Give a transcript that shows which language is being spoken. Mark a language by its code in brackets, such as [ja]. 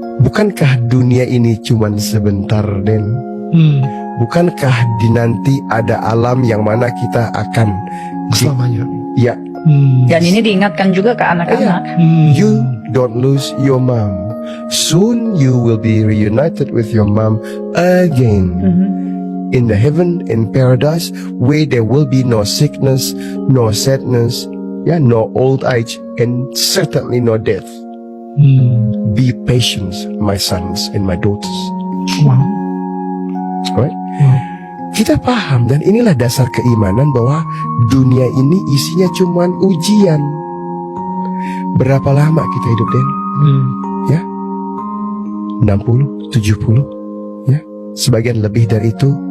[id] bukankah dunia ini cuman sebentar, Den? Bukankah di nanti ada alam yang mana kita akan selamanya? Ya. Dan ini diingatkan juga ke anak-anak. [en] You don't lose your mom. Soon you will be reunited with your mom again. In the heaven, in paradise, where there will be no sickness, no sadness, no old age, and certainly no death. Be patient, my sons and my daughters. Wow. Right? [id] Kita paham, dan inilah dasar keimanan bahwa dunia ini isinya cuman ujian. Berapa lama kita hidup, Den? Ya, 60, 70, ya, sebagian lebih dari itu.